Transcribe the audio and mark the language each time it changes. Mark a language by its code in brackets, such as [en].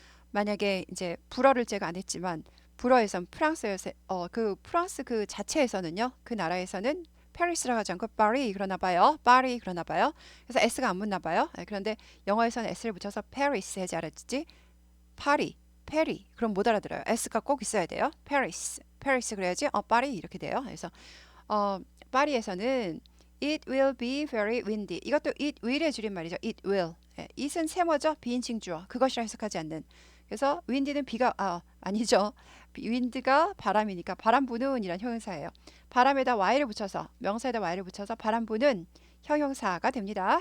[ko] 만약에 이제 불어를 제가 안 했지만 불어에선 프랑스에서 그 프랑스 그 자체에서는요. 그 나라에서는 페리스라고 하지 않고 파리 그러나 봐요. 파리 그러나 봐요. 그래서 S가 안 붙나 봐요. 네, 그런데 영어에서는 S를 붙여서 페리스 해지 알았지? 파리, 페리. 그럼 못 알아들어요. S가 꼭 있어야 돼요. 페리스, 페리스 그래야지. 파리 이렇게 돼요. 그래서 어, 파리에서는 [en] It will be very windy. [ko] 이것도 [en] it will [ko] 의 줄임말이죠. [en] It will. [ko] 예, it은 세모죠. 비인칭 주어. 그것이라 해석하지 않는. 그래서 wind는 비가 아니죠. wind가 바람이니까 바람 부는 이란 형용사예요. 바람에다 y를 붙여서 명사에다 y를 붙여서 바람 부는 형용사가 됩니다.